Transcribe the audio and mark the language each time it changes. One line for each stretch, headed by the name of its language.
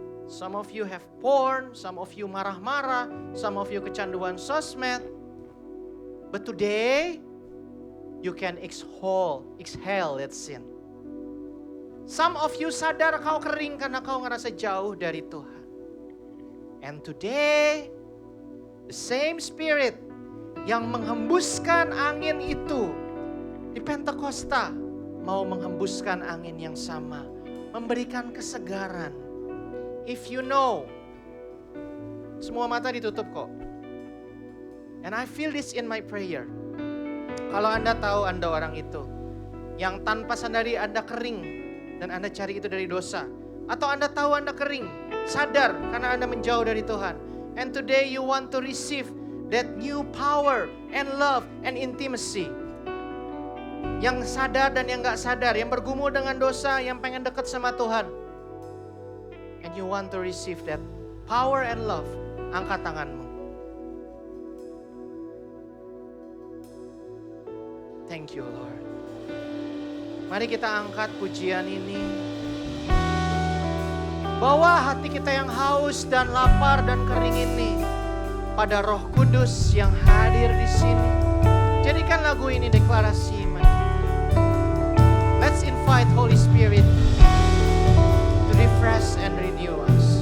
English: Some of you have porn, some of you
Indonesian: marah-marah,
English: some of you
Indonesian: kecanduan sosmed.
English: But today, you can exhale that sin. Some of you
Indonesian: sadar kau kering karena kau ngerasa jauh dari Tuhan.
English: And today, the same Spirit
Indonesian: yang menghembuskan angin itu di Pentakosta mau menghembuskan angin yang sama, memberikan kesegaran.
English: If you know,
Indonesian: semua mata ditutup kok.
English: And I feel this in my prayer.
Indonesian: Kalau Anda tahu Anda orang itu, yang tanpa sadari Anda kering dan Anda cari itu dari dosa. Atau Anda tahu Anda kering, sadar karena Anda menjauh dari Tuhan.
English: And today you want to receive that new power and love and intimacy.
Indonesian: Yang sadar dan yang gak sadar, yang bergumul dengan dosa, yang pengen dekat sama Tuhan.
English: And you want to receive that power and love,
Indonesian: angkat tanganmu.
English: Thank you Lord.
Indonesian: Mari kita angkat pujian ini. Bawa hati kita yang haus dan lapar dan kering ini pada Roh Kudus yang hadir di sini. Jadikan lagu ini deklarasi iman kita.
English: Let's invite Holy Spirit to refresh and renew us.